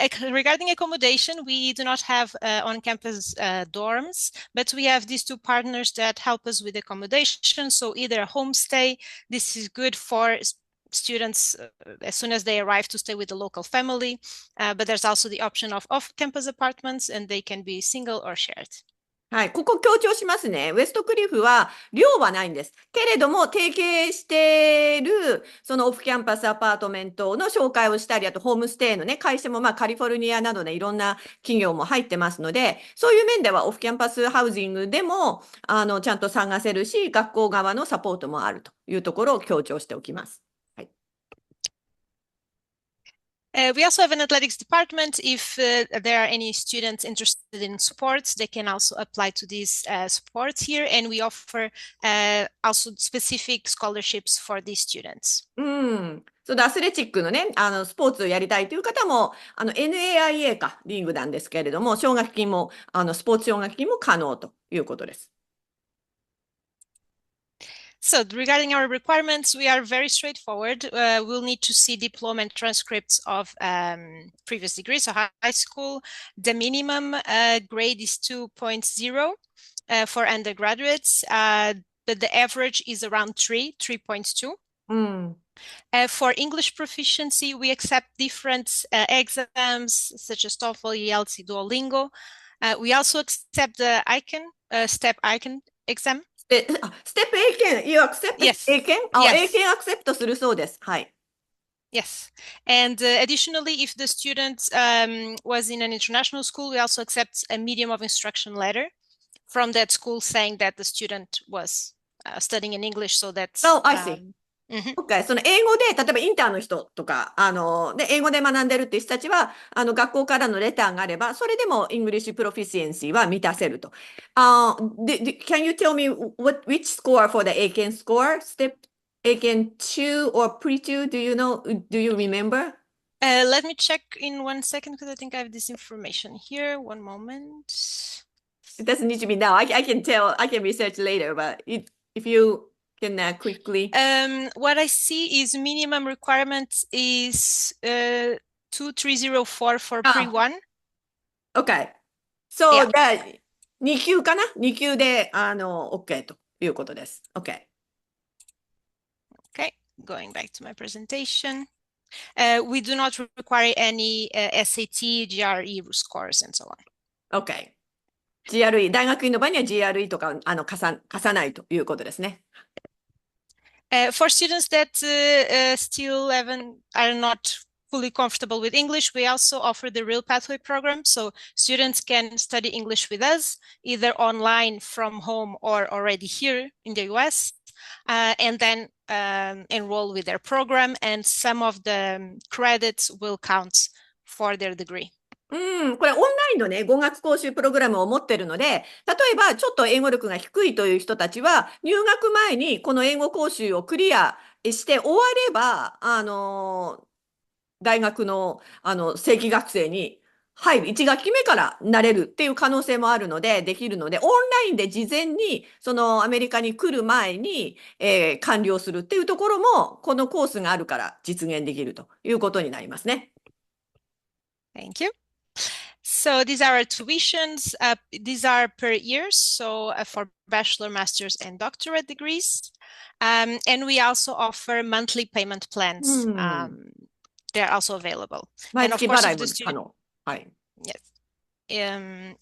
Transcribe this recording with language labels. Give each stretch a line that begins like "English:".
English: Regarding accommodation, we do not have on-campus dorms, but we have these two partners that help us with accommodation. So either a homestay, this is good for students as soon as they arrive to stay with the local family, but there's also the option of off-campus apartments, and they can be single or shared.
Japanese: はい、ここ強調しますね。ウェストクリフは寮はないんです。けれども、提携している、そのオフキャンパスアパートメントの紹介をしたり、あとホームステイのね、会社もカリフォルニアなどでいろんな企業も入ってますので、そういう面ではオフキャンパスハウジングでも、ちゃんと探せるし、学校側のサポートもあるというところを強調しておきます。
English: We also have an athletics department. If there are any students interested in sports, they can also apply to these sports here. And we offer also specific scholarships for these students.
Japanese: そのアスレチックのね、スポーツをやりたいという方も、NAIA か、リーグなんですけれども、奨学金も、スポーツ奨学金も可能ということです。
English: So regarding our requirements, we are very straightforward. We'll need to see diploma and transcripts of previous degrees, so high school. The minimum grade is 2.0 for undergraduates, but the average is around 3.2. うん。 For English proficiency, we accept different exams such as TOEFL, IELTS, Duolingo. We also accept the STEP ICANN exam.
Japanese: ステップ英検、
English: You accept Yes.
Japanese: 英検英検アクセプトするそうです。はい。
English: Yes. And additionally, if the student was in an international school, we also accept a medium of instruction letter from that school saying that the student was studying in English. So that's... Oh, I see. Okay.
Japanese: その英語で、例えばインターの人とか、で、英語で学んでるっていう人たちは、学校からのレターがあれば、それでも English Proficiency は満たせると。
English: Can you tell me which score for the ACAN score? Step ACAN 2 or Pre-2? Do you remember? Let me check in 1 second because I think I have this information here. One moment. It doesn't need to be now. I can tell, I can research later, but if you can quickly. What I see is minimum requirement is 2304 for pre-1. Okay. So that
Japanese: 2級かな ?2 級でOK ということです。
English: OK。 Okay, going back to my presentation. We do not require any SAT, GRE scores and so on. OK。
Japanese: GRE、大学院の場合には GRE とか貸さないということですね。
English: For students that still are not fully comfortable with English, we also offer the Real Pathway program. So students can study English with us, either online from home or already here in the US, and then enroll with their program, and some of the credits will count for their degree.
Japanese: これオンラインのね、語学講習プログラムを持ってるので、例えばちょっと英語力が低いという人たちは、入学前にこの英語講習をクリアして終われば、大学の、正規学生に入る、1学期目からなれるっていう可能性もあるので、できるので、オンラインで事前に、そのアメリカに来る前に、完了するっていうところも、このコースがあるから実現できるということになりますね。
English: Thank you. So these are our tuitions. These are per year, so for bachelor, master's, and doctorate degrees. And we also offer monthly payment plans. They're also available. And of course, if the student, yes.